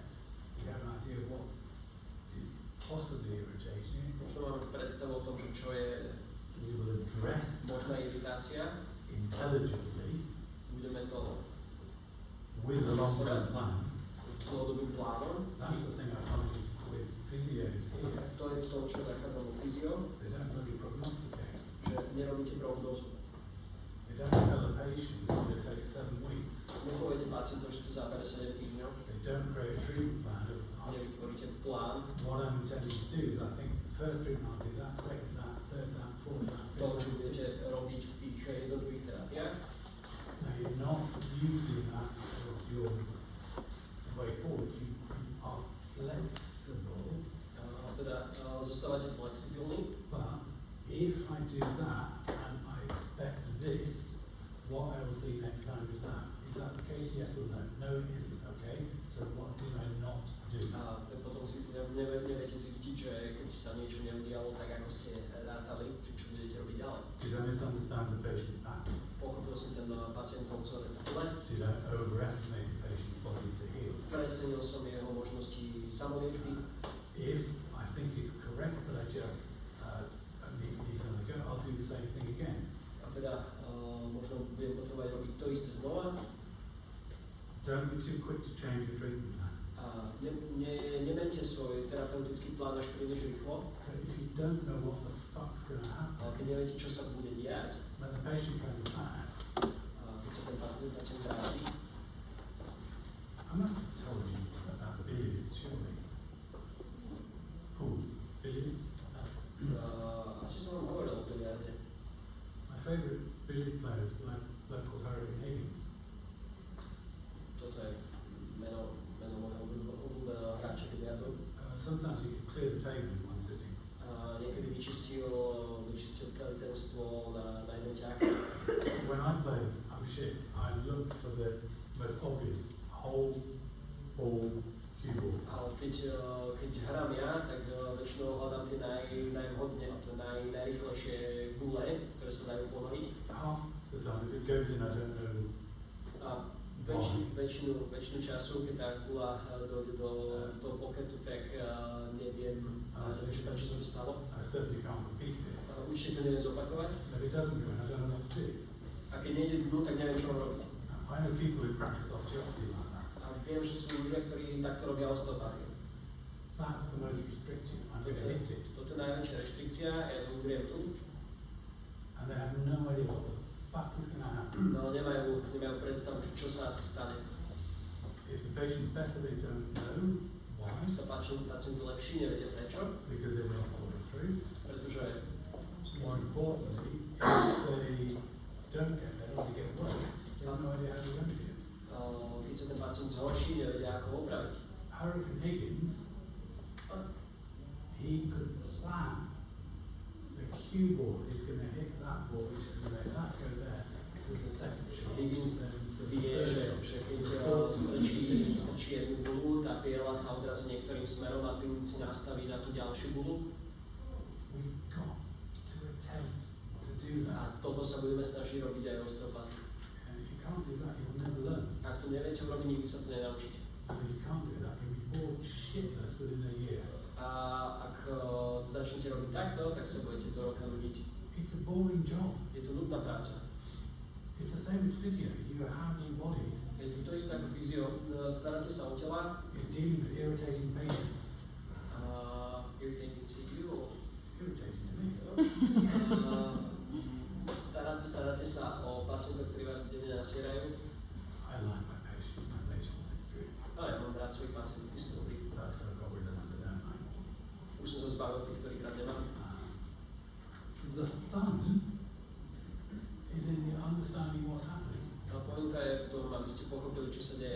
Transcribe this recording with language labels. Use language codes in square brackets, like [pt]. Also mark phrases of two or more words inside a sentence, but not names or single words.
[en] We have an idea of what is possibly irritating. [sk] Možno máme predstavu o tom, že čo je [en] We will address [sk] možná iritácia. [en] intelligently [sk] Budeme to [en] with a long-term plan. [sk] s dlhodobým plánom. [en] That's the thing I find with physios here. [sk] To je to, čo nachádzam u fyzio, [en] They don't really prognosticate. [sk] že nerobíte prognózu. [en] They don't tell a patient it's going to take 7 weeks. [sk] Nepoviete pacientom, že to zabere 7 týždňov. [en] They don't create a treatment plan of [sk] Nevytvoríte plán. [en] what I'm intending to do is I think first treatment I'll do that, second that, third that, fourth that, [sk] To, [en] fifth [sk] čo [en] that, [sk] budete [en] sixth. [sk] robiť v tých jednotlivých terapiách. [en] Now you're not using that as your way forward. You are flexible, [sk] Teda zostávate flexibilní. [en] but if I do that and I expect this, what I will see next time is that. Is that the case? Yes or no? No, it isn't. Okay. So what did I not do? [sk] A tak potom si neviete zistiť, že keď sa niečo neudialo tak, ako ste rátali, že čo budete robiť ďalej. [en] Did I misunderstand the patient's pattern? [sk] Pochopil som ten pacientov vzorec zle, [en] Did I overestimate the patient's body to heal? [sk] precenil som jeho možnosti samoliečby. [en] If I think it's correct, but I just need something to go, I'll do the same thing again. [sk] A teda možno budem potrebovať robiť to isté znova. [en] Don't be too quick to change your treatment plan. [sk] A nemente svoj terapeutický plán až príliš rýchlo. [en] But if you don't know what the fuck's going to happen, [sk] Ale keď neviete, čo sa bude diať, [en] when the patient comes back, [sk] keď sa ten pacient vráti, [en] I must have told you about the billiards, surely. Pool, billiards. [sk] asi som vám hovoril o biliarde. [en] My favourite billiards player is a bloke called Hurricane Higgins. [sk] Toto je meno môjho obľúbeného hráča biliardu. [en] Sometimes you can clear the table in one sitting. [sk] Niekedy vyčistil celé ten stôl na jeden ťah. [en] When I play, I'm shit. I look for the most obvious whole ball cue ball. [sk] Ale keď hrám ja, tak väčšinou hľadám tie najrýchlejšie gule, ktoré sa dajú ponoviť. [en] Half the time, if it goes in, I don't know. [sk] A väčšinu času, keď tá gula dojde do toho poketu, tak neviem, čo sa mi stalo. [en] I certainly can't repeat it. [sk] Určite to neviem zopakovať. [en] If it doesn't go in, I don't know what to do. [sk] A keď nejde dnu, tak neviem, čo mám robiť. [en] I know people who practice osteopathy like that. [sk] A viem, že sú ľudia, ktorí takto robia osteopatiu. [en] That's the most restrictive. I'm going to hit it. [sk] Toto je najväčšia reštrikcia, ja to udriem tu. [en] And they have no idea what the fuck is going to happen. [sk] No nemajú predstavu, že čo sa asi stane. [en] If the patient's better, they don't know why, [sk] Ak sa pacient zlepší, nevedia prečo, [en] because they've not thought it through. [sk] pretože [en] More importantly, if they don't get better or they get worse, they have no idea how to remedy it. [sk] keď sa ten pacient zhorší, nevedia ako ho opraviť. [en] Hurricane Higgins, he could plan. The cue ball is going to hit that ball, which is going to make that go there to the second shot. [sk] Higgins [en] then to the [sk] vie, [en] third [sk] že [en] shot. [sk] keď strčí jednu gulu, tá piela sa odrazí niektorým smerom a tým si nastaví na tú ďalšiu gulu. [en] We've got to attempt to do [sk] A [en] that. [sk] toto sa budeme snažiť robiť aj osteopati. [en] And if you can't do that, you'll never learn. [sk] Ak to neviete urobiť, nikdy sa to nenaučíte. [en] And if you can't do that, you'll be bored shitless within a year. [sk] A ak to začnete robiť takto, tak sa budete do roka nudiť. [en] It's a boring job. [sk] Je to nudná práca. [en] It's the same as physio. You are handling bodies. [sk] Je to isté ako fyzio. Staráte sa o tela, [en] You're dealing with irritating patients. irritating to you, Irritating to me. [sk] staráte staráte sa o pacientov, ktorí vás denne nasierajú? [en] I like my patients. My patients are good. [sk] Ale ja mám rád svojich pacientov, tí sú dobrí. [en] That's what I got rid of ones I don't like. [sk] Už som sa zbavil tých, ktorých rád nemám. [en] The fun is in the understanding what's happening. [sk] A pointa je v tom, aby ste pochopili, čo sa deje.